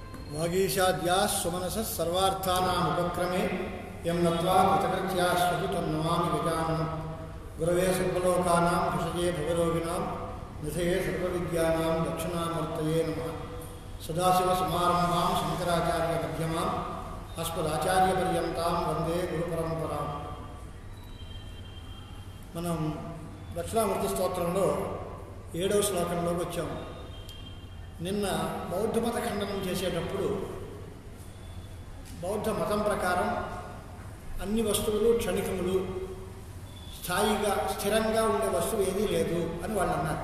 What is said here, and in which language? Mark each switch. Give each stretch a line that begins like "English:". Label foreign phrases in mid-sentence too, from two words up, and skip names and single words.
Sanskrit: वागीशाद्याः सुमनसः सर्वार्थानाम् उपक्रमे यं नत्वा कृतकृत्याः सुकृतं नमामि गजाननं गुरवे सर्वलोकानां भिषजे भवरोगिणां निधये सर्वविद्यानां दक्षिणामूर्तये नमः। सदाशिवसमारम्भां शङ्कराचार्यमध्यमाम् अस्मदाचार्यपर्यन्तां वन्दे गुरुपरम्परां।
Telugu: మనం దక్షిణామూర్తి స్తోత్రంలో 7వ శ్లోకంలోకి వచ్చాము. నిన్న బౌద్ధ మత ఖండనం చేసేటప్పుడు బౌద్ధ మతం ప్రకారం అన్ని వస్తువులు క్షణికములు, స్థాయిగా స్థిరంగా ఉండే వస్తువు ఏదీ లేదు అని వాళ్ళు అన్నారు.